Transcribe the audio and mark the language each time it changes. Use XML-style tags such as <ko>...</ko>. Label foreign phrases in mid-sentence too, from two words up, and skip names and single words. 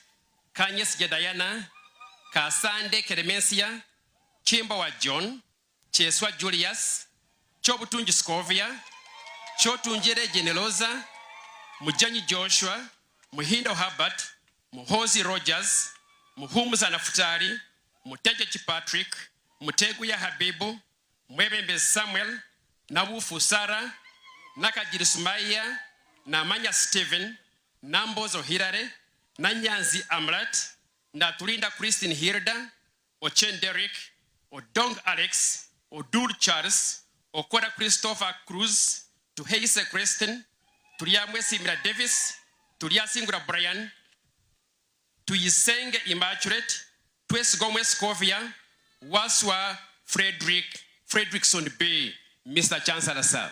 <en>Kanyes Jedayana, Kasande Keremesia, Chimbawa John, Cheswa Julius, Chobutunji Scovia, Chotunjere Generosa, Mujanyi Joshua, Muhindo Herbert, Muhozi Rogers, Muhumuza Naftari, Muteja Patrick, Muteguya Habibu, Mwebembe Samuel, Nawufu Sara, Nakajiri Sumaya, Namanya Stephen, Nambozo Hilary, Nanyanzi Amlat, Natulinda Christine Hilda, Ochen Derek, Odong Alex, Odur Charles, Okora Christopher Cruz, to Heise Kristen, to Yamwe Simira Davis, to Yasingura Brian, to Yisenge Immaculate, to Gomez Covia, Waswa Frederickson Bay, Mr. Chancellor, sir.</en>